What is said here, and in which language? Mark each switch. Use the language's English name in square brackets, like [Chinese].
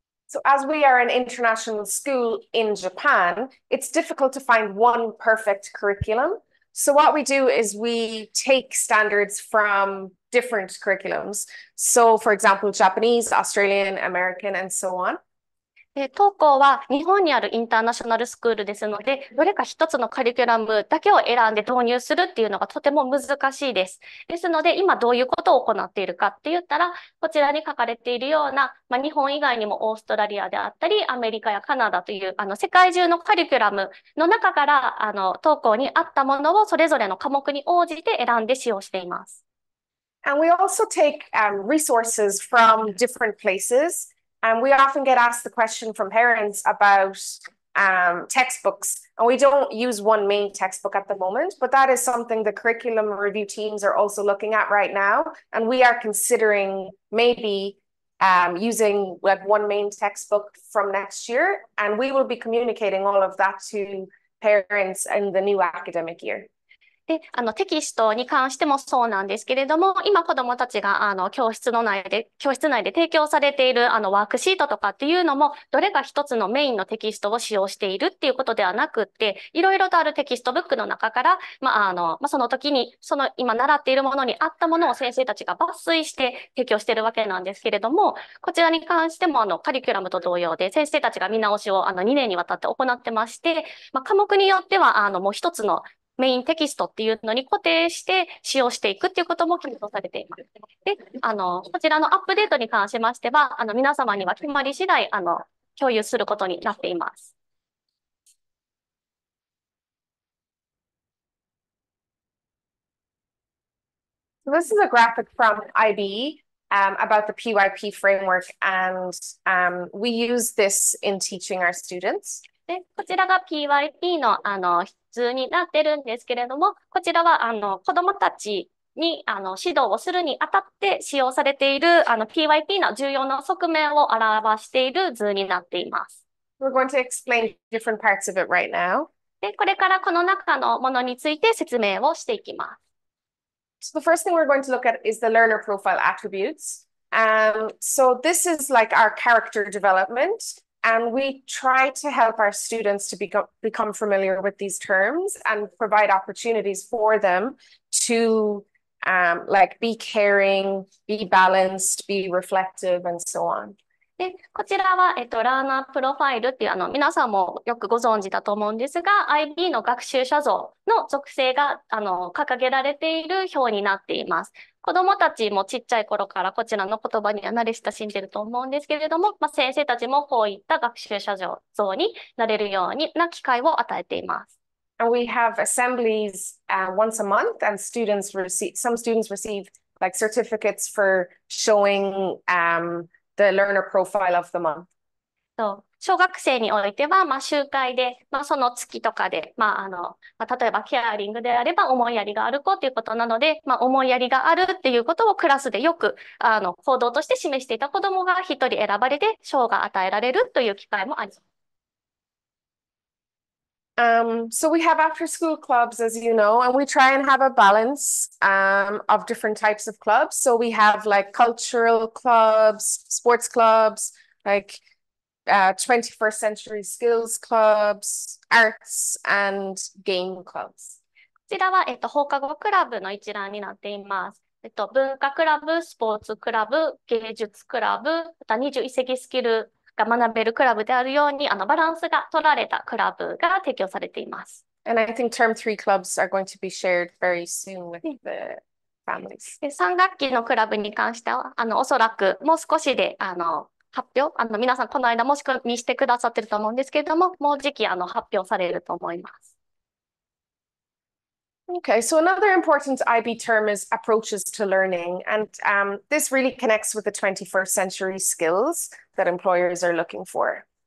[English] So as we are an international school in Japan, it's difficult to find one perfect curriculum. So what we do is we take standards from different curriculums. So for example, Japanese, Australian, American, and so on. [Japanese] 当校は日本にあるインターナショナルスクールですので、どれか一つのカリキュラムだけを選んで導入するっていうのがとても難しいです。ですので、今どういうことを行っているかって言ったら、こちらに書かれているような、日本以外にもオーストラリアであったり、アメリカやカナダという世界中のカリキュラムの中から当校に合ったものをそれぞれの科目に応じて選んで使用しています。 [English] And we also take resources from different places. And we often get asked the question from parents about textbooks. And we don't use one main textbook at the moment, but that is something the curriculum review teams are also looking at right now. And we are considering maybe using one main textbook from next year. And we will be communicating all of that to parents in the new academic year. [Japanese] で、テキストに関してもそうなんですけれども、今子どもたちが教室内で提供されているワークシートとかっていうのも、どれか一つのメインのテキストを使用しているっていうことではなくって、いろいろとあるテキストブックの中から、その時に、今習っているものに合ったものを先生たちが抜粋して提供しているわけなんですけれども、こちらに関してもカリキュラムと同様で、先生たちが見直しを2年にわたって行ってまして、科目によってはもう一つのメインテキストっていうのに固定して使用していくっていうことも検討されています。で、こちらのアップデートに関しましては、皆様には決まり次第、共有することになっています。 [English] So this is a graphic from IB about the PYP framework, and we use this in teaching our students. [Japanese] で、こちらが PYP の図になってるんですけれども、こちらは子どもたちに指導をするにあたって使用されているPYP の重要な側面を表している図になっています。 [English] We're going to explain different parts of it right now. [Japanese] で、これからこの中のものについて説明をしていきます。 [English] So the first thing we're going to look at is the learner profile attributes. So this is like our character development. And we try to help our students to become familiar with these terms and provide opportunities for them to be caring, be balanced, be reflective, and so on. [Japanese] で、こちらは、ラーナープロファイルっていう皆さんもよくご存知だと思うんですが、IB の学習者像の属性が掲げられている表になっています。子どもたちもちっちゃい頃からこちらの言葉には慣れ親しんでいると思うんですけれども、先生たちもこういった学習者像になれるような機会を与えています。 [English] And we have assemblies once a month, and some students receive like certificates for showing the learner profile of the month. [Japanese] 小学生においては、集会で、その月とかで、例えばケアリングであれば思いやりがある子ということなので、思いやりがあるっていうことをクラスでよく、行動として示していた子どもが一人選ばれて賞が与えられるという機会もあります。 [English] So we have after school clubs, as you know, and we try and have a balance of different types of clubs. So we have like cultural clubs, sports clubs, like 21st century skills clubs, arts and game clubs. [Japanese] こちらは、放課後クラブの一覧になっています。文化クラブ、スポーツクラブ、芸術クラブ、また21世紀スキルが学べるクラブであるように、バランスが取られたクラブが提供されています。 [English] And I think term 3 clubs are going to be shared very soon with the families. [Japanese] 3学期のクラブに関しては、おそらくもう少しで、発表、皆さんこの間もしく見してくださってると思うんですけれども、もうじき発表されると思います。 [English] Okay, so another important IB term is approaches to learning. And this really connects with the 21st century skills that employers are looking for.